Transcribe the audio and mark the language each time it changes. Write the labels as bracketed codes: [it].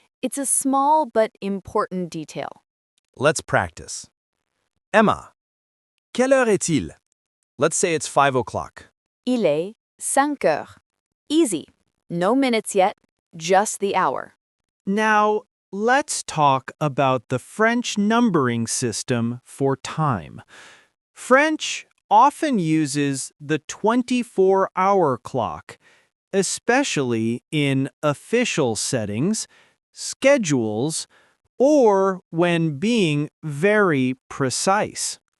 [en] It's a small but important detail. Let's practice. [fr] Emma, quelle heure est-il? [en] Let's say it's 5 o'clock. [fr] Il est 5h. [en] Easy. No minutes yet, just the hour. Now, let's talk about the French numbering system for time. French often uses the 24-hour clock, especially in official settings, schedules, or when being very precise.